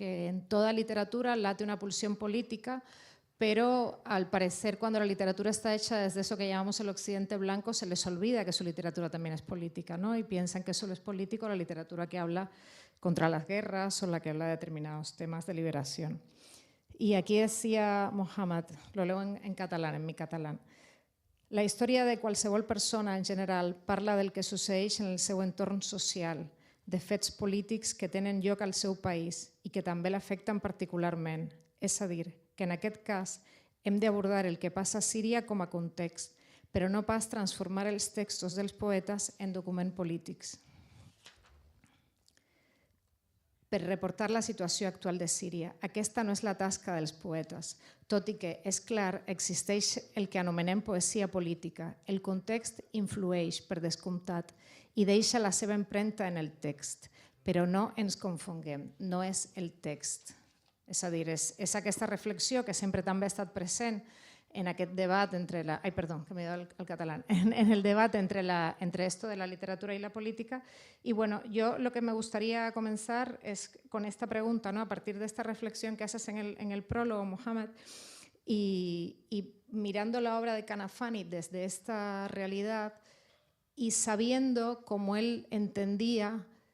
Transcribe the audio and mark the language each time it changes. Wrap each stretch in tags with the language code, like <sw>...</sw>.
<es>Que en toda literatura late una pulsión política, pero al parecer cuando la literatura está hecha desde eso que llamamos el occidente blanco, se les olvida que su literatura también es política, ¿no? Y piensan que solo es político la literatura que habla contra las guerras o la que habla de determinados temas de liberación. Y aquí decía Mohammad, lo leo en catalán, en mi catalán:</es> <ca>la història de qualsevol persona en general parla del que succeeix en el seu entorn social, de fets polítics que tenen lloc al seu país i que també l'afecten particularment. És a dir, que en aquest cas hem d'abordar el que passa a Síria com a context, però no pas transformar els textos dels poetes en documents polítics. Per reportar la situació actual de Síria. Aquesta no és la tasca dels poetes, tot i que, és clar, existeix el que anomenem poesia política. El context influeix, per descomptat, i deixa la seva empremta en el text, però no ens confonguem, no és el text. És a dir, és aquesta reflexió que sempre també ha estat present en aquest debat entre la...</ca> <es>Ai, perdó, que m'he ido al catalán. En el debat entre esto de la literatura y la política. Y bueno, yo lo que me gustaría comenzar es con esta pregunta, ¿no? A partir de esta reflexión que haces en el prólogo, Mohamed, y mirando la obra de Kanafani desde esta realidad y sabiendo cómo él entendía.</es>